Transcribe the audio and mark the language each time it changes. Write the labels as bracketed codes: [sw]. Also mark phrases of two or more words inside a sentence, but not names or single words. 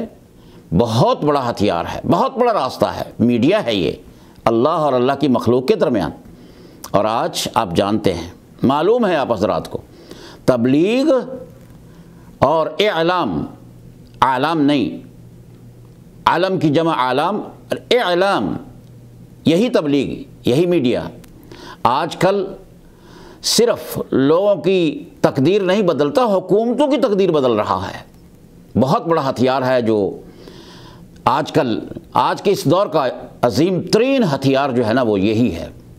[ur] بہت بڑا ہتھیار ہے، بہت بڑا راستہ ہے، میڈیا ہے یہ اللہ اور اللہ کی مخلوق کے درمیان۔ اور آج آپ جانتے ہیں، معلوم ہے آپ حضرات کو، تبلیغ اور اعلام، اعلام نہیں، عالم کی جمع اعلام، اعلام، یہی تبلیغ، یہی میڈیا آج کل صرف لوگوں کی تقدیر نہیں بدلتا، حکومتوں کی تقدیر بدل رہا ہے۔ بہت بڑا ہتھیار ہے جو آج کل، آج کے اس دور کا عظیم ترین ہتھیار جو ہے نا، وہ یہی ہے۔